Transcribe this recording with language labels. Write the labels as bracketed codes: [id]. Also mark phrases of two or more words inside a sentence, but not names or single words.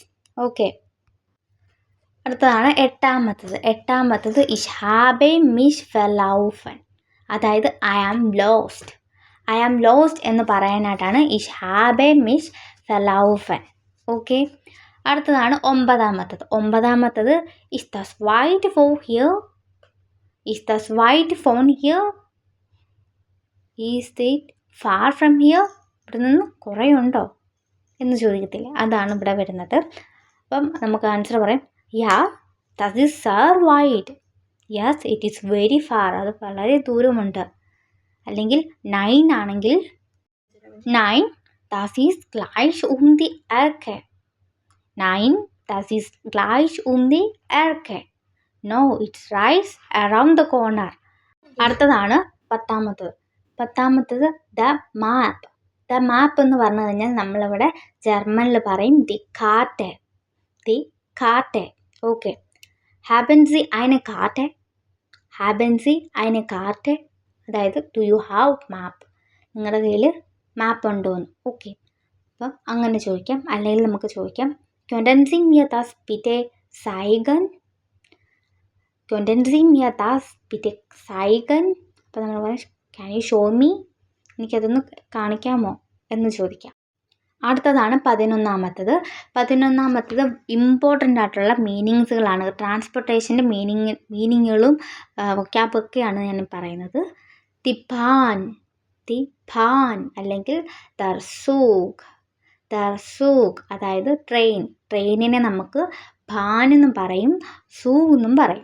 [ml] ഓക്കെ, അടുത്തതാണ് എട്ടാമത്തത് [de] Ich habe mich verlaufen, [ml] അതായത് [en] I am lost. I am lost [ml] എന്ന് പറയാനായിട്ടാണ് [de] Ich habe mich verlaufen. [ml] ഓക്കെ, അടുത്തതാണ് ഒമ്പതാമത്തത് [de] Ist das weit von hier, Ist das weit von hier, [en] is it far from here, [ml] ഇവിടെ നിന്ന് കുറേ ഉണ്ടോ എന്ന് ചോദിക്കത്തില്ലേ, അതാണ് ഇവിടെ വരുന്നത്. അപ്പം നമുക്ക് ആൻസർ പറയാം, [de] Ja das ist sehr weit, [en] yes it is very far, [ml] അത് വളരെ ദൂരമുണ്ട്. അല്ലെങ്കിൽ 9 ആണെങ്കിൽ [de] 9 das ist gleich die Ecke, 9 das ist gleich die Ecke, [en] no it's right around the corner. [ml] അടുത്തതാണ് പത്താമത്തത് [en] the map [ml] എന്ന് പറഞ്ഞു കഴിഞ്ഞാൽ നമ്മളിവിടെ ജർമ്മനിൽ പറയും [de] die Karte. [ml] ഓക്കെ, [de] haben Sie eine Karte, [ml] അതായത് [en] do you have map, [ml] നിങ്ങളുടെ കയ്യിൽ മാപ്പ് ഉണ്ടോയെന്ന്. ഓക്കെ, അപ്പം അങ്ങനെ ചോദിക്കാം. അല്ലെങ്കിൽ നമുക്ക് ചോദിക്കാം [de] können Sie mir das bitte zeigen, [ml] അപ്പോൾ നമ്മൾ പറയാം [en] can you show me, [ml] എനിക്കതൊന്ന് കാണിക്കാമോ എന്ന് ചോദിക്കാം. അടുത്തതാണ് 11. ഇമ്പോർട്ടൻ്റ് ആയിട്ടുള്ള മീനിങ്സുകളാണ്, ട്രാൻസ്പോർട്ടേഷൻ്റെ മീനിങ്ങുകളും വൊക്കാബൊക്കെയാണ് ഞാൻ പറയുന്നത്. [de] die Bahn [ml] അല്ലെങ്കിൽ ദർസൂഖ്, അതായത് ട്രെയിനിനെ നമുക്ക് ഭാൻ എന്നും പറയും, സൂഖ് എന്നും പറയും.